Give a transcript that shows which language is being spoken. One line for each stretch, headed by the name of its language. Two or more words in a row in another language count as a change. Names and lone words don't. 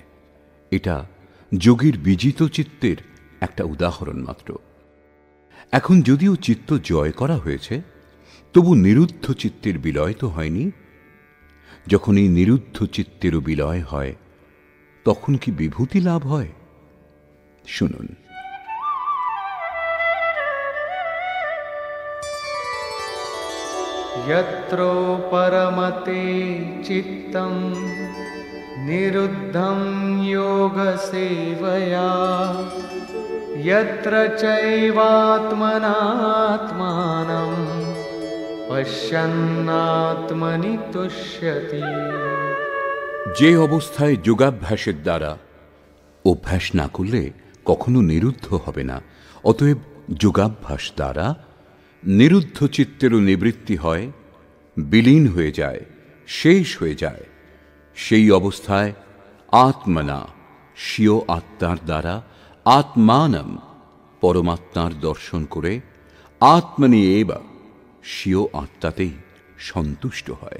Bangla: এটা যোগীর বিজিত চিত্তের একটা উদাহরণ মাত্র। এখন যদিও চিত্ত জয় করা হয়েছে, তবু নিরুদ্ধ চিত্তের বিলয় তো হয়নি। যখন এই নিরুদ্ধ চিত্তেরও বিলয় হয়, তখন কি বিভূতি লাভ হয়? শুনুন।
Sanskrit: यत्र परमते चित्तं निरुद्धं योगसेवया यत्र चैवात्मनात्मानं पश्यन्नात्मनि तुष्यति।
Bangla: যে অবস্থায় যোগাভ্যাসের দ্বারা অভ্যাস না করলে কখনো নিরুদ্ধ হবে না, অতএব যোগাভ্যাস দ্বারা নিরুদ্ধ চিত্তেরও নিবৃত্তি হয়, বিলীন হয়ে যায়, শেষ হয়ে যায়, সেই অবস্থায় আত্মনা স্বীয় আত্মার দ্বারা আত্মানম পরমাত্মার দর্শন করে
Sanskrit: আত্মনি এব,
Bangla: স্বীয় আত্মাতেই সন্তুষ্ট হয়।